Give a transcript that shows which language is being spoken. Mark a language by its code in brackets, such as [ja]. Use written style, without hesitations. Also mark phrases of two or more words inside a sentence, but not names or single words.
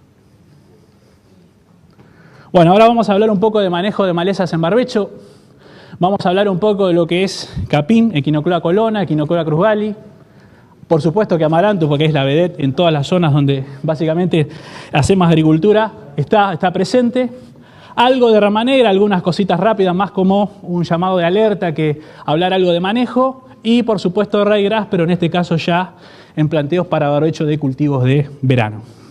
[es] Bueno, ahora vamos a hablar un poco de manejo de malezas en barbecho. Vamos a hablar un poco de lo que es capín, Echinoclea colonna, Echinoclea cruzgali. Por supuesto que amaranthus, porque es la vedette en todas las zonas donde básicamente hacemos agricultura, está presente. Algo de rama negra, algunas cositas rápidas, más como un llamado de alerta que hablar algo de manejo. Y por supuesto ryegrass, pero en este caso ya en planteos para barbecho de cultivos de verano.